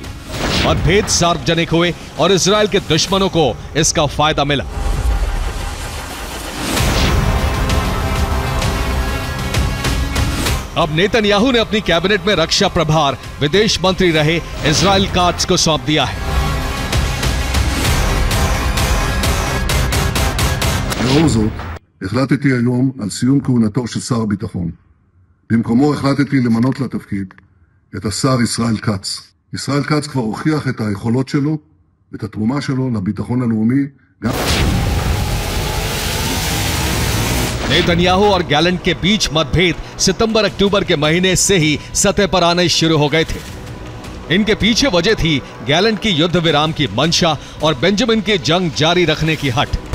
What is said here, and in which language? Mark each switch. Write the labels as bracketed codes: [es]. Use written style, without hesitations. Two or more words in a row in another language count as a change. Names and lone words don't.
[hi] मतभेद सार्वजनिक हुए और इजराइल के दुश्मनों को इसका फायदा मिला। अब नेतन्याहू ने अपनी कैबिनेट में रक्षा प्रभार विदेश मंत्री रहे इजराइल काट्ज को सौंप दिया है। [he] לאור זאת, החלטתי היום על סיום כהונתו של שר הביטחון. במקומו החלטתי למנות לתפקיד את השר ישראל כץ. ישראל כץ כבר הוכיח את היכולות שלו ואת התרומה שלו לביטחון הלאומי. [hi] नेतन्याहू और गैलेंट के बीच मतभेद सितंबर-अक्टूबर के महीने से ही सतह पर आने शुरू हो गए थे। इनके पीछे वजह थी गैलेंट की युद्ध विराम की मंशा और बेंजामिन की जंग जारी रखने की हट।